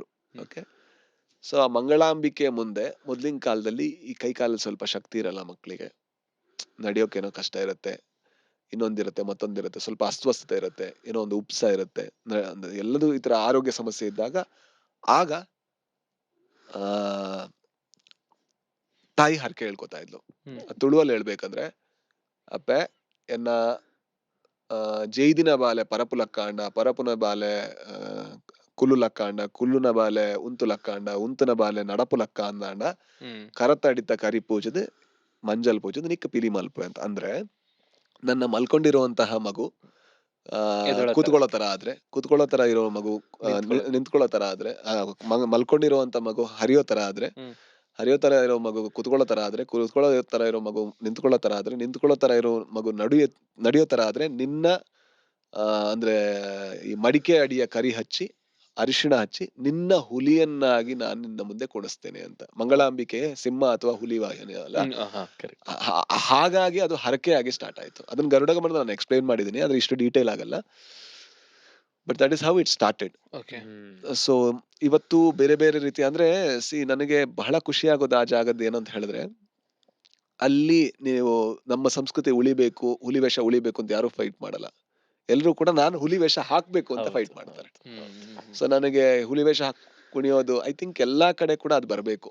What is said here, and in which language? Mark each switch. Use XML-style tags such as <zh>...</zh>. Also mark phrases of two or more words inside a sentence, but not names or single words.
<en>okay, so</en> <kn>ಆ ಮಂಗಳಾಂಬಿಕೆಯ ಮುಂದೆ ಮೊದ್ಲಿನ ಕಾಲದಲ್ಲಿ ಈ ಕೈ ಕಾಲಲ್ಲಿ ಸ್ವಲ್ಪ ಶಕ್ತಿ ಇರಲ್ಲ ಮಕ್ಕಳಿಗೆ, ನಡೆಯೋಕೇನೋ ಕಷ್ಟ ಇರುತ್ತೆ, ಇನ್ನೊಂದಿರುತ್ತೆ, ಮತ್ತೊಂದಿರುತ್ತೆ, ಸ್ವಲ್ಪ ಅಸ್ವಸ್ಥತೆ ಇರುತ್ತೆ, ಏನೋ ಒಂದು ಉಪ್ಸ ಇರುತ್ತೆ, ಎಲ್ಲದೂ ಈ ತರ ಆರೋಗ್ಯ ಸಮಸ್ಯೆ ಇದ್ದಾಗ ಆಗ ಆ ತಾಯಿ ಹರಕೆ ಹೇಳ್ಕೊತಾ ಇದ್ಲು. ತುಳುವಲ್ಲಿ ಹೇಳ್ಬೇಕಂದ್ರೆ,</kn> <tcy>ಅಪ್ಪೆ ಎನ್ನ ಜೈದಿನ ಬಾಲೆ ಪರಪು ಲಕ್ಕಾಂಡ, ಪರಪುನ ಬಾಲೆ ಕುಲ್ಲು ಲಕ್ಕಾಂಡ, ಕುಲ್ಲುನ ಬಾಲೆ ಉಂತು ಲಕ್ಕಾಂಡ, ಉಂತನ ಬಾಲೆ ನಡಪು ಲಕ್ಕ ಅಂದಾಂಡ, ಕರತಡಿತ ಕರಿ ಪೂಜದ ಮಂಜಲ್ ಪೂಜದ ನಿಕ್ಕ ಪಿಲಿ ಮಲ್ಪು ಅಂತ.</tcy> <kn>ಅಂದ್ರೆ ನನ್ನ ಮಲ್ಕೊಂಡಿರುವಂತಹ ಮಗು ಕೂತ್ಕೊಳ್ಳೋ ತರ ಇರೋ ಮಗು, ನಿಂತ್ಕೊಳ್ಳೋ ತರ ಆದ್ರೆ, ಮಲ್ಕೊಂಡಿರುವಂತ ಮಗು ಹರಿಯೋ ತರ ಆದ್ರೆ, ಹರಿಯೋ ತರ ಇರೋ ಮಗು ಕೂತ್ಕೊಳ್ಳೋ ತರ ಆದ್ರೆ, ಕೂತ್ಕೊಳ್ಳೋ ತರ ಇರೋ ಮಗು ನಿಂತ್ಕೊಳ್ಳೋ ತರ ಆದ್ರೆ, ನಿಂತ್ಕೊಳ್ಳೋ ತರ ಇರೋ ಮಗು ನಡೆಯೋ ತರ ಆದ್ರೆ, ನಿನ್ನ ಅಂದ್ರೆ ಈ ಮಡಿಕೆ ಅಡಿಯ ಕರಿ ಹಚ್ಚಿ ಅರಿಶಿಣ ಹಚ್ಚಿ ನಿನ್ನ ಹುಲಿಯನ್ನಾಗಿ ನಾನು ನಿನ್ನ ಮುಂದೆ ಕೊಡಿಸ್ತೇನೆ ಅಂತ. ಮಂಗಳಾಂಬಿಕೆ ಸಿಂಹ ಅಥವಾ ಹುಲಿ ವಾಹನ ಅಲ್ಲ, ಹಾಗಾಗಿ ಅದು ಹರಕೆ ಆಗಿ ಸ್ಟಾರ್ಟ್ ಆಯ್ತು. ಅದನ್ನ ಗರುಡ ಗಮನ ನಾನು ಎಕ್ಸ್ಪ್ಲೈನ್ ಮಾಡಿದೀನಿ, ಆದ್ರೆ ಇಷ್ಟು ಡೀಟೇಲ್ ಆಗಲ್ಲ.</kn> <en>But that is how it started.</en> <kn>ಸೊ ಇವತ್ತು ಬೇರೆ ಬೇರೆ ರೀತಿ, ಅಂದ್ರೆ ನನಗೆ ಬಹಳ ಖುಷಿ ಆಗೋದು ಆ ಜಾಗದ್ದು ಏನಂತ ಹೇಳಿದ್ರೆ, ಅಲ್ಲಿ ನೀವು ನಮ್ಮ ಸಂಸ್ಕೃತಿ ಉಳಿಬೇಕು, ಹುಲಿ ವೇಷ ಉಳಿಬೇಕು ಅಂತ ಯಾರು ಫೈಟ್ ಮಾಡಲ್ಲ. ಎಲ್ರು ಕೂಡ ನಾನು ಹುಲಿ ವೇಷ ಹಾಕ್ಬೇಕು ಅಂತ ಫೈಟ್ ಮಾಡ್ತಾರೆ. ಸೊ ನನಗೆ ಹುಲಿ ವೇಷ ಕುಣಿಯೋದು,</kn> <en>I think</en> <kn>ಎಲ್ಲಾ ಕಡೆ ಕೂಡ ಅದು ಬರ್ಬೇಕು.</kn>